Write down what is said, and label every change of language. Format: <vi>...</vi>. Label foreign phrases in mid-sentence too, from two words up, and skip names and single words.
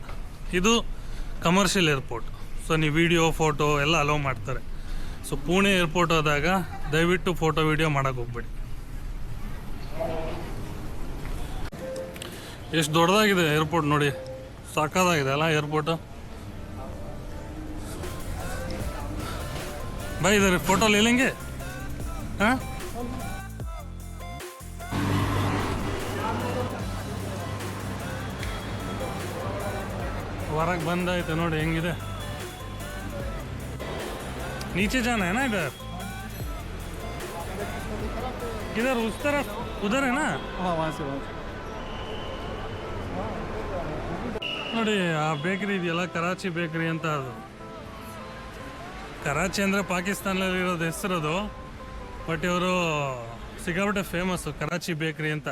<kn>ಇದು</kn> <en>commercial airport,</en> <kn>ಸೊ ನೀವು</kn> <en>video photo</en> <kn>ಎಲ್ಲ ಅಲೋ ಮಾಡ್ತಾರೆ। ಸೊ ಪುಣೆ ಏರ್ಪೋರ್ಟ್ ಆದಾಗ ದಯವಿಟ್ಟು</kn> <en>photo video</en> <kn>ಮಾಡೋಕ್ಕೆ ಹೋಗ್ಬೇಡಿ। ಎಷ್ಟು ದೊಡ್ಡದಾಗಿದೆ ಏರ್ಪೋರ್ಟ್ ನೋಡಿ, ಸಾಕಾಗಿದೆ ಅಲ್ಲ ಏರ್ಪೋರ್ಟು।</kn> <hi>भाई इधर फोटो ले लेंगे, हाँ?</hi> <kn>ಹೊರಗೆ ಬಂದಾಯ್ತು ನೋಡಿ ಹೆಂಗಿದೆ।</kn> <hi>नीचे जाना है ना, इधर उस तरफ उधर है ना। हाँ, वहाँ से</hi> <kn>ನೋಡಿ ಆ ಬೇಕ್ರಿ ಇದೆಯಲ್ಲ, ಕರಾಚಿ ಬೇಕ್ರಿ ಅಂತ। ಅದು ಕರಾಚಿ ಅಂದರೆ ಪಾಕಿಸ್ತಾನದಲ್ಲಿರೋದು ಹೆಸರದು, ಬಟ್ ಇವರು ಸಿಕ್ಕಾಪಟ್ಟೆ ಫೇಮಸ್ಸು ಕರಾಚಿ ಬೇಕ್ರಿ ಅಂತ।</kn>